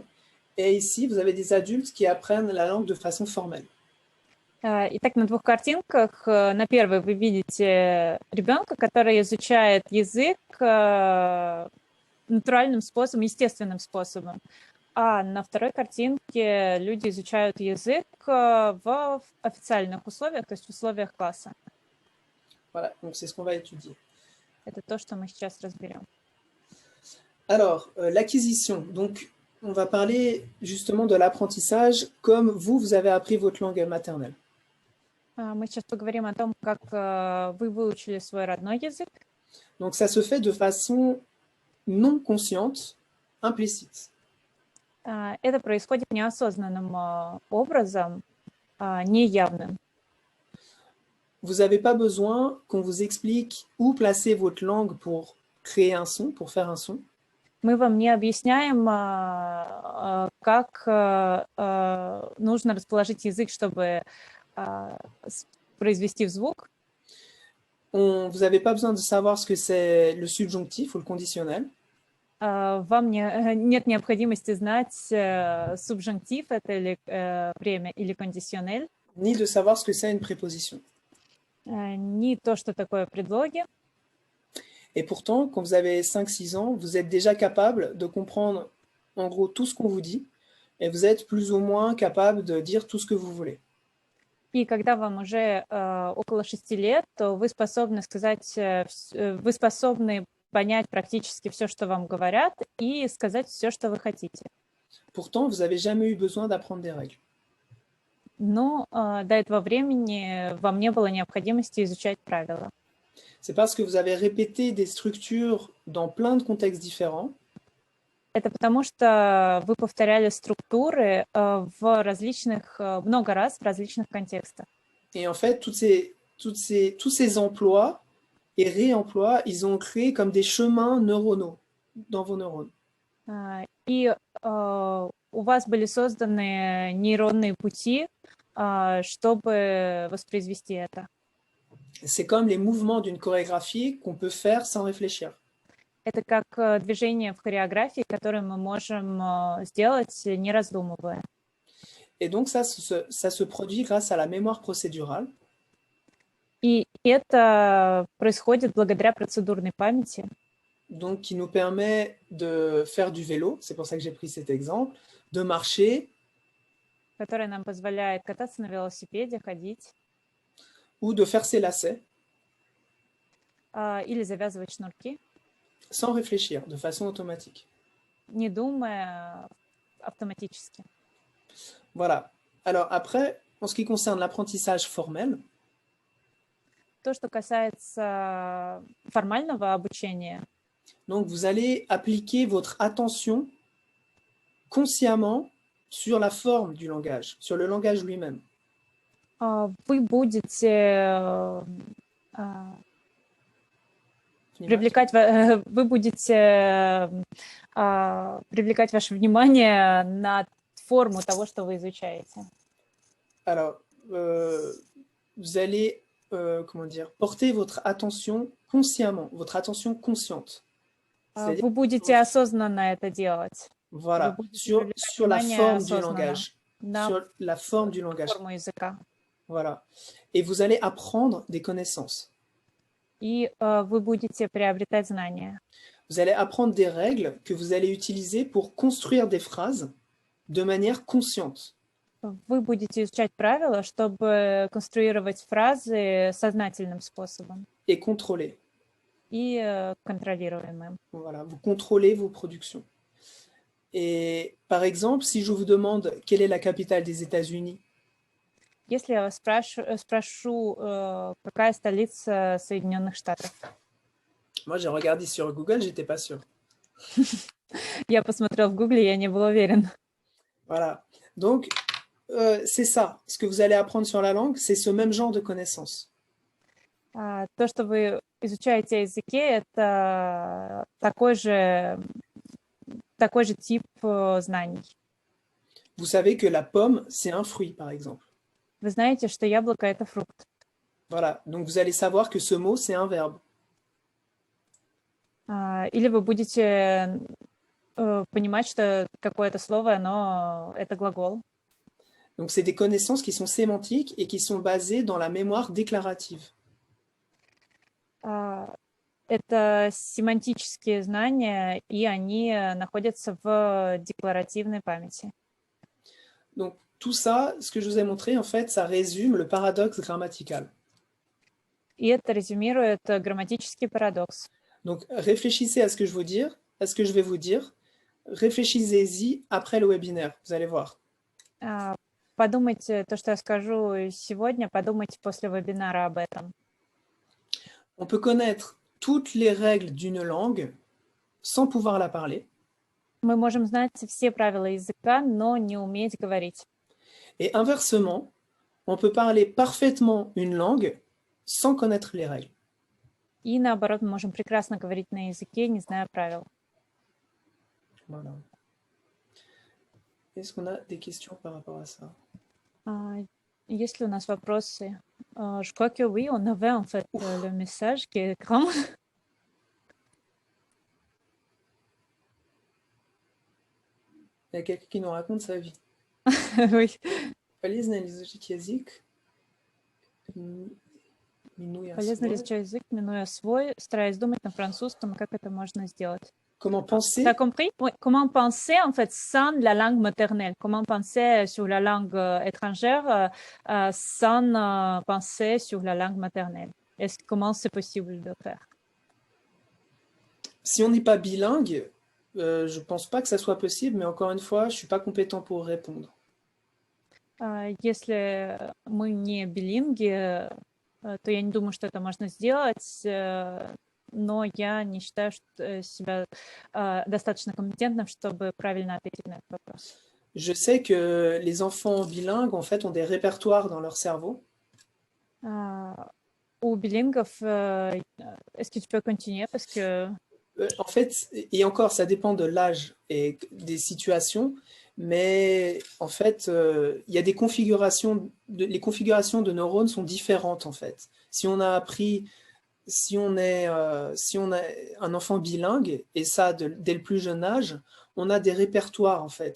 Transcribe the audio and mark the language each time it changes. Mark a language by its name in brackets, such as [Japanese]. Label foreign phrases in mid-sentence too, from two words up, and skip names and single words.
[French] Et ici, vous avez des adultes qui apprennent la langue de façon formelle. [Russian] Итак, на двух картинках, на первой вы видите ребенка, который изучает язык натуральным способом, естественным способом. А на второй картинке люди изучают язык в официальных условиях, то есть в условиях класса. [French] Voilà, donc c'est ce qu'on va étudier. [Russian] Это то, что мы сейчас разберем. [French] Alors, l'acquisition. Donc, on va parler justement de l'apprentissage comme vous avez appris votre langue maternelle. [Russian] Мы сейчас поговорим о том, как вы выучили свой родной язык. [French] Donc, ça se fait de façon non consciente, implicite. [Russian] Это происходит неосознанным образом, неявным. [French] Vous n'avez pas besoin qu'on vous explique où placer votre langue pour créer un son, pour faire un son. [Russian] Мы вам не объясняем, как нужно расположить язык, чтобы произвести звук. [French] Vous n'avez pas besoin de savoir ce que c'est le subjonctif ou le conditionnel. [Russian] Вам нет необходимости знать субжунктив, это или время, или кондиционель. [French] Ni de savoir ce que c'est une préposition. [Russian] Ни то, что такое предлоги. [French] Et pourtant, quand vous avez 5-6 ans, vous êtes déjà capable de comprendre en gros tout ce qu'on vous dit et vous êtes plus ou moins capable de dire tout ce que vous voulez. [Russian] И когда вам уже около 6 лет, то вы способны сказать, вы способны понять практически все, что вам говорят, и сказать все, что вы хотите. [French] Pourtant, vous n'avez jamais eu besoin d'apprendre des règles. [Russian] Но до этого времени вам не было необходимости изучать правила. [French] C'est parce que vous avez répété des structures dans plein de contextes différents. [Russian] Это потому что вы повторяли структуры в различных, много раз в различных контекстах. [French] Et en fait, tous ces emplois et réemplois, ils ont créé comme des chemins neuronaux dans vos neurones. [Russian] И у вас были созданы нейронные пути, чтобы воспроизвести это. [French] C'est comme les mouvements d'une chorégraphie qu'on peut faire sans réfléchir. [Russian] Это как движение в хореографии, которое мы можем сделать, не раздумывая. [French] Et donc ça se produit grâce à la mémoire procédurale. [Russian] И это происходит благодаря процедурной памяти. [French] Donc qui nous permet de faire du vélo, c'est pour ça que j'ai pris cet exemple, de marcher. [Russian] Которая нам позволяет кататься на велосипеде, ходить. [French] Ou de faire ses lacets. [Russian] Или завязывать шнурки. [French] Sans réfléchir, de façon automatique. [Russian] Не думая, автоматически. [French] Voilà. Alors après, en ce qui concerne l'apprentissage formel, [Russian] то, что касается формального обучения, [French] donc vous allez appliquer votre attention consciemment sur la forme du langage, sur le langage lui-même. [Russian] Вы будете привлекать ваше внимание на форму того, что вы изучаете. [French] Alors, vous allez, comment dire, porter votre attention consciemment, votre attention consciente. [Russian] Вы будете осознанно это делать. [French] Voilà, sur la forme du langage, sur la forme du langage. [Russian] Форму языка. [French] Voilà. Et vous allez apprendre des connaissances. [Russian] И вы будете приобретать знания. [French] Vous allez apprendre des règles que vous allez utiliser pour construire des phrases de manière consciente. [Russian] Вы будете изучать правила, чтобы конструировать фразы сознательным способом. [French] Et contrôler. [Russian] И контролируемым. [French] Voilà, vous contrôlez vos productions. Et par exemple, si je vous demande quelle est la capitale des États-Unis, [Russian] Если я вас спрошу, какая столица Соединенных Штатов? [French] moi j'ai regardé sur Google, j'étais pas sûr. [Russian] Я посмотрел в Гугле, я не был уверен. [French] Voilà. Donc, c'est ça. Ce que vous allez apprendre sur la langue, c'est ce même genre de connaissances. [Russian] То, что вы изучаете о языке, это такой же тип знаний. [French] Vous savez que la pomme, c'est un fruit, par exemple. [Russian] Вы знаете, что яблоко — это фрукт. [French] Voilà. Donc, vous allez savoir que ce mot, c'est un verbe. [Russian] Или вы будете понимать, что какое-то слово, это глагол. [French] Donc, c'est des connaissances qui sont sémantiques et qui sont basées dans la mémoire déclarative. [Russian] Это семантические знания, и они находятся в декларативной памяти. [French] Donc, tout ça, ce que je vous ai montré, en fait, ça résume le paradoxe grammatical. [Russian] И это резюмирует грамматический парадокс. [French] Donc, réfléchissez à ce que je vais vous dire. Réfléchissez-y après le webinaire, vous allez voir. [Russian] Подумайте, то, что я скажу сегодня, подумайте после вебинара об этом. [French] On peut connaître toutes les règles d'une langue sans pouvoir la parler. [Russian] Мы можем знать все правила языка, но не уметь говорить. [French] Et inversement, on peut parler parfaitement une langue sans connaître les règles. [Russian] И наоборот, мы можем прекрасно говорить на языке, не зная правил. [French] Voilà. Est-ce qu'on a des questions par rapport à ça? [Russian] Есть ли у нас vопросы? [French] Je crois que oui, on avait en fait le message qui est grand. Il y a quelqu'un qui nous raconte sa vie. Oui. [Russian] Полезно ли изучить язык, минуя Полезно ли свой? изучать язык, минуя свой, стараясь думать на французском, как это можно сделать? [French] Comment penser? T'as compris? Oui. Comment penser en fait sans la langue maternelle? Comment penser sur la langue étrangère sans penser sur la langue maternelle? Comment c'est possible de faire? Si on n'est pas bilingue, je ne pense pas que ça soit possible, mais encore une fois, je ne suis pas compétent pour répondre. [Russian] Если мы не билинги, то я не думаю, что это можно сделать, но я не считаю себя достаточно компетентным, чтобы правильно ответить на этот вопрос. [French] Je sais que les enfants bilingues, en fait, ont des répertoires dans leur cerveau. [Russian] У билингов, [French] est-ce que tu peux continuer parce que... En fait, et encore, ça dépend de l'âge et des situations, mais en fait, il y a des configurations, les configurations de neurones sont différentes en fait. Si on a un enfant bilingue, et ça dès le plus jeune âge, on a des répertoires en fait.